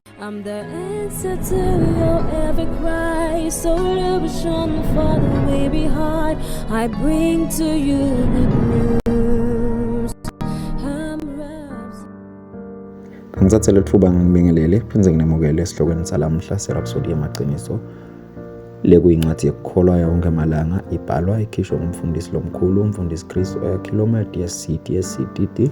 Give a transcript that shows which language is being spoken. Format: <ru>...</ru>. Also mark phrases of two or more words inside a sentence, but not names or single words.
<en>I'm the answer to your every cry. So illusion for the way behind. I bring to you good news.</en> <ss>Ngizathe lethuba ngibingelele phindze nginemukele esihlokweni salamhla serhapsody yamaqiniso lekuyingcwadi yekukholwa yonke amalanga ibhalwa ikhishwa ngumfundisi lomkhulu umfundisi Chris Oyakhilome DSCD.</ss>